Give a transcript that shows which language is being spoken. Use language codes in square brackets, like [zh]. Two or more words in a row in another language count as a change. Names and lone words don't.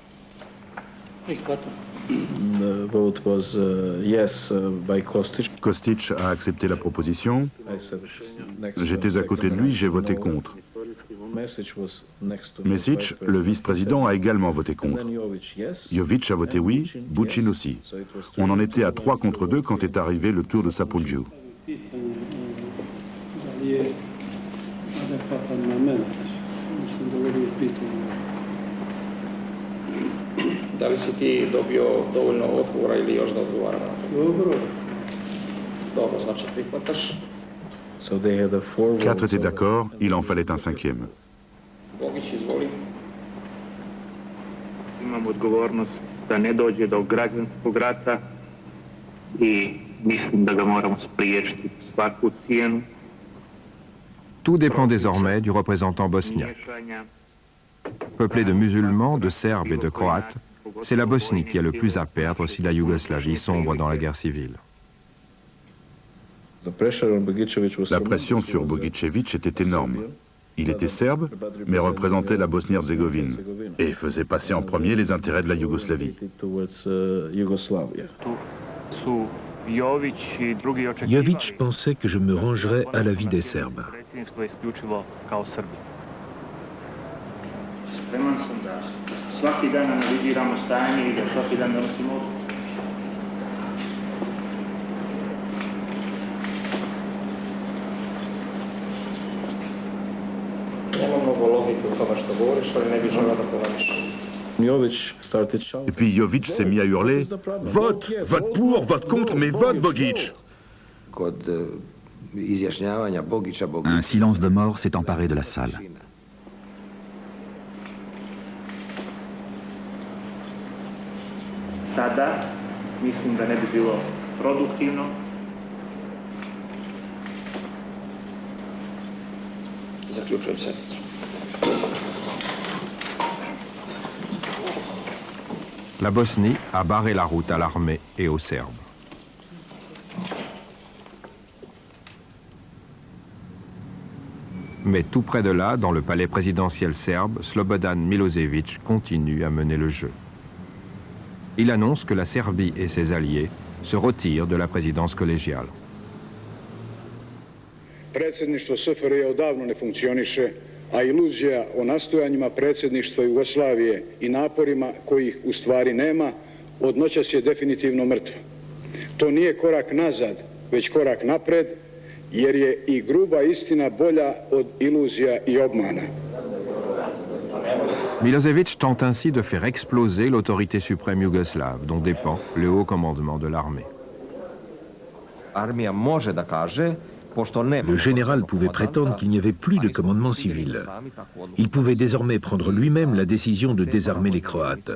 [fr] Kostić a accepté la proposition. J'étais à côté de lui, j'ai voté contre. Mesić, le vice-président, a également voté contre. Jović a voté oui, Bučin aussi. On en était à 3 contre 2 quand est arrivé le tour de Sapundju. [sr] Da li si ti dobio dovoljno odgovora ili još da odgovara na to? Dobro. Dobro, znači prihvataš. [fr] 4 étaient d'accord, il en fallait un 5e. [sr] Bogić, izvoli. [bs] Imam odgovornost da ne dođe do građanskog rata i mislim da ga moramo spriječiti svaku cijenu. [fr] Tout dépend désormais du représentant bosniaque. Peuplé de musulmans, de Serbes et de Croates, c'est la Bosnie qui a le plus à perdre si la Yougoslavie sombre dans la guerre civile. La pression sur Bogićević était énorme. Il était serbe, mais représentait la Bosnie-Herzégovine et faisait passer en premier les intérêts de la Yougoslavie. su Jović pensait que je me rangerais à l'avis des Serbes. [bs] Spreman sam da svaki dan analiziramo stanje i da svaki dan donosimo odluke. [sr] Nema mnogo logike u tome što govoriš, ali ne bih želeo da polemišem. [fr] Et puis Jović s'est mis à hurler « Vote! Vote pour! Vote contre! Mais vote, Bogić !» Un silence de mort s'est emparé de la salle. [sr] Sada mislim da ne bi bilo produktivno. Zaključujem sednicu. [fr] La Bosnie a barré la route à l'armée et aux Serbes. Mais tout près de là, dans le palais présidentiel serbe, Slobodan Milošević continue à mener le jeu. Il annonce que la Serbie et ses alliés se retirent de la présidence collégiale. [sr] Predsjedništvo SFRJ odavno ne funkcioniše, a iluzija o nastojanjima predsjedništva Jugoslavije i naporima kojih u stvari nema, od noćas je definitivno mrtva. To nije korak nazad, već korak napred, jer je i gruba istina bolja od iluzija i obmana. [fr] Milošević tente ainsi de faire exploser l'autorité suprême yougoslave, dont dépend le haut commandement de l'armée. Le général pouvait prétendre qu'il n'y avait plus de commandement civil. Il pouvait désormais prendre lui-même la décision de désarmer les Croates.